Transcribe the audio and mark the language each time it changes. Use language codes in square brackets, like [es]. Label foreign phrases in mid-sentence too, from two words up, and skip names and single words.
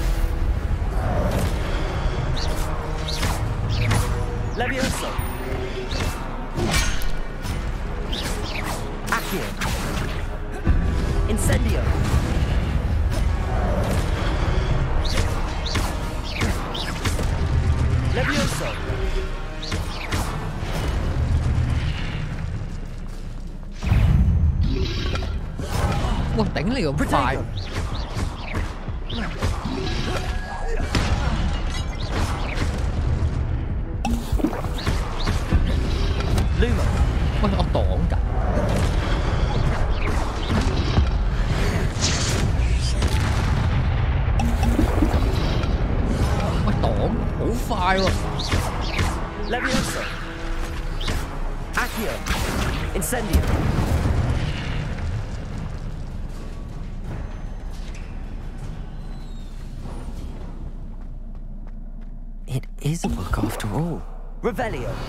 [vi] Levioso. Accio. Incendio. Levioso. Wow, đánh liều phải. Luma. Ôi, nó tổn cả. Ôi, tổn, hổ phai luôn. Levioso. Accio. Incendio. [en] It is a book after all. [vi] Revelio.